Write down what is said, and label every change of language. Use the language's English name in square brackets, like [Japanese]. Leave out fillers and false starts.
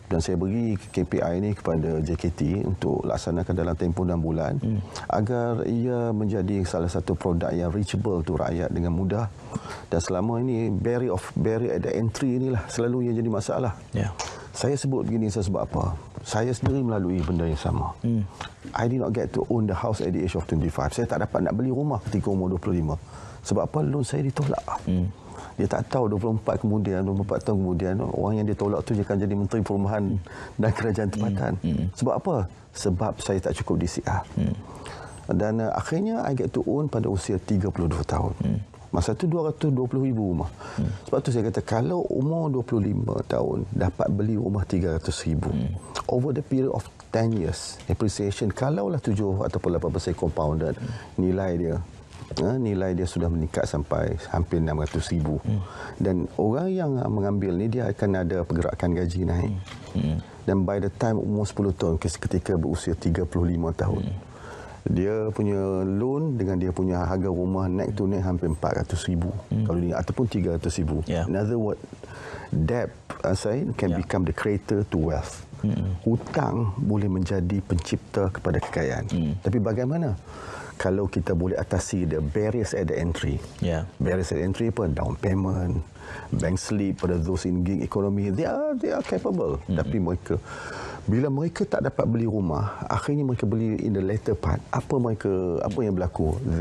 [Malay] Dan saya beri KPI ini kepada JKT untuk laksanakan dalam tempoh 6 bulan agar ia menjadi salah satu produk yang [English] reachable to [Malay] rakyat dengan mudah. Dan selama ini [English] barrier at the entry [Malay] inilah selalu yang jadi masalah. Saya sebut begini sebab apa? Saya sendiri melalui benda yang sama. [English] I did not get to own the house at the age of 25. [Malay] Saya tak dapat nak beli rumah ketika umur 25. Sebab apa? Loan saya ditolak. Dia tak tahu 24 tahun kemudian orang yang ditolak tu dia akan jadi Menteri Perumahan dan Kerajaan Tempatan. Sebab apa? Sebab saya tak cukup DCR. Dan akhirnya [English] I get to own [Malay] pada usia 32 tahun. Masa tu 220,000 rumah. Sebab tu saya kata, kalau umur 25 tahun dapat beli rumah 300,000, [English] over the period of 10 years, [Malay] appreciation kalaulah 7 ataupun 8% compounded, nilai dia sudah meningkat sampai hampir 600,000. Dan orang yang mengambil ni dia akan ada pergerakan gaji naik. Dan [English] by the time [Malay] umur 10 tahun, ketika berusia 35 tahun, dia punya loan dengan dia punya harga rumah naik tu naik hampir 400,000 kalau dia, ataupun 300,000. [English] In other words, debt can become the creator to wealth. [Malay] Hutang boleh menjadi pencipta kepada kekayaan. Tapi bagaimana kalau kita boleh atasi [English] the barriers at the entry? [Malay] Barriers at the entry apa? [English] Down payment, bank slip pada those in gig economy, they are capable. [Malay] Tapi bila mereka tak dapat beli rumah, akhirnya mereka beli [English] in the later part, [Malay] apa yang berlaku?